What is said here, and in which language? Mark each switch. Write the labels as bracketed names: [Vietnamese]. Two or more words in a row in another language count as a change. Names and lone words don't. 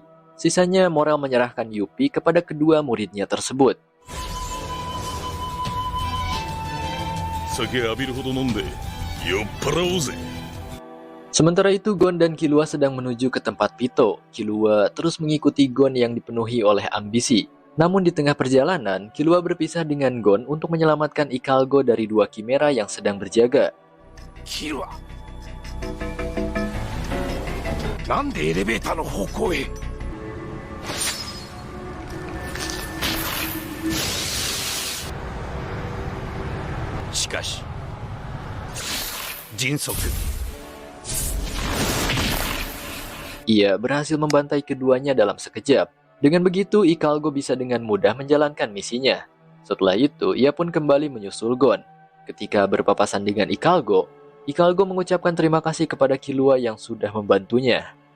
[Indonesian] Sisanya Morel menyerahkan Yuppie kepada kedua muridnya tersebut. [Japanese] 酒浴びるほど飲んで酔っ払おうぜ。 [Indonesian] Sementara itu Gon dan Killua sedang menuju ke tempat Pito. Killua terus mengikuti Gon yang dipenuhi oleh ambisi. Namun di tengah perjalanan, Killua berpisah dengan Gon untuk menyelamatkan Ikalgo dari dua Chimera yang sedang berjaga. [Japanese] キルはなんでエレベーターの方向へ。しかし迅速。 [Indonesian] Ia berhasil membantai keduanya dalam sekejap. Dengan begitu, Ikalgo bisa dengan mudah menjalankan misinya. Setelah itu, ia pun kembali menyusul Gon. Ketika berpapasan dengan Ikalgo mengucapkan terima kasih kepada Killua yang sudah membantunya.